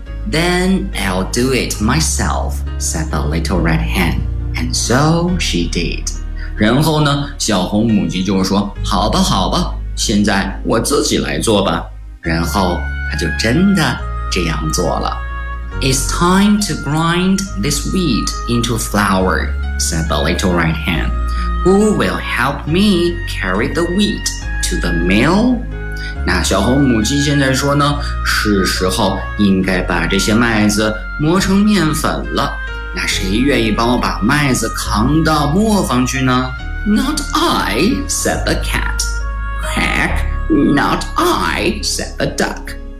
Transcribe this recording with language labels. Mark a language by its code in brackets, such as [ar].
[en] Then I'll do it myself, said the little red hen. And so she did. [zh] 然后呢，小红母鸡就说，好吧好吧，现在我自己来做吧。然后他就真的这样做了。 [en] It's time to grind this wheat into flour, said the little red hen. Who will help me carry the wheat to the mill? [zh] 那小红母鸡现在说呢，是时候应该把这些麦子磨成面粉了。那谁愿意帮我把麦子扛到磨坊去呢？ [en] Not I, said the cat. Quack, not I, said the duck.